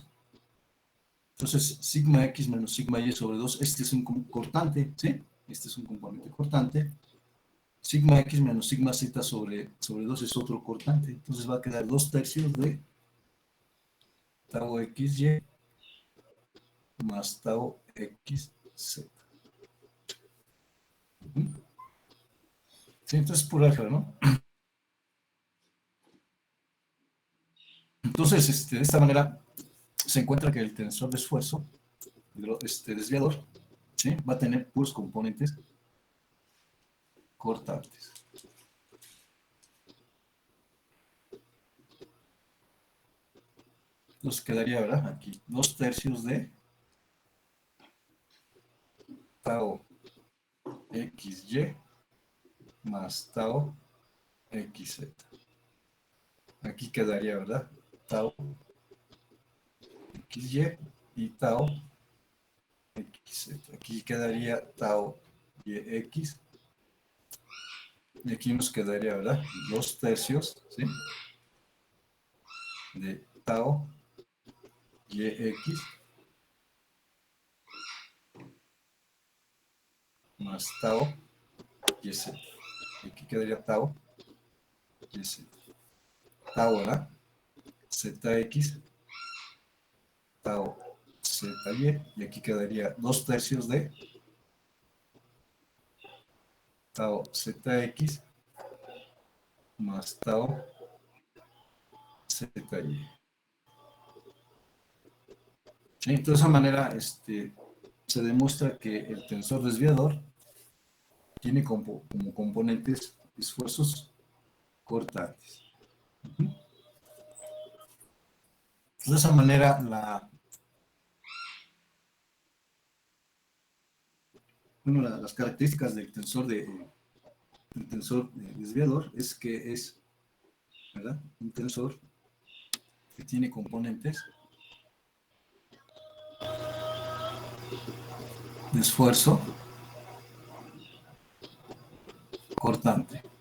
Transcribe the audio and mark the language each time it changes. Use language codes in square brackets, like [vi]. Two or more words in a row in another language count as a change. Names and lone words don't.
[es] Entonces, sigma x menos sigma y sobre 2, este es un cortante, ¿sí? Este es un componente cortante. Sigma x menos sigma z sobre 2 es otro cortante. Entonces va a quedar 2 tercios de tau xy más tau xz. Sí, entonces pura álgebra, ¿no? Entonces, de esta manera se encuentra que el tensor de esfuerzo, desviador, ¿sí? Va a tener puros componentes cortantes. Entonces quedaría, ¿verdad? Aquí 2 tercios de tau xy más tau xz. Aquí quedaría, ¿verdad? Tau xy y tau xz. Aquí quedaría tau yx. Y aquí nos quedaría, ¿verdad? 2 tercios, ¿sí? De tau yx más tau yz. Y aquí quedaría tau yz. Tau, ¿verdad? Zx, tau zy, y aquí quedaría 2 tercios de tau zx más tau zy. ¿Sí? Entonces, de esa manera se demuestra que el tensor desviador tiene como componentes esfuerzos cortantes. Entonces, de esa manera, las características del tensor, desviador es que es, ¿verdad?, un tensor que tiene componentes de esfuerzo cortante.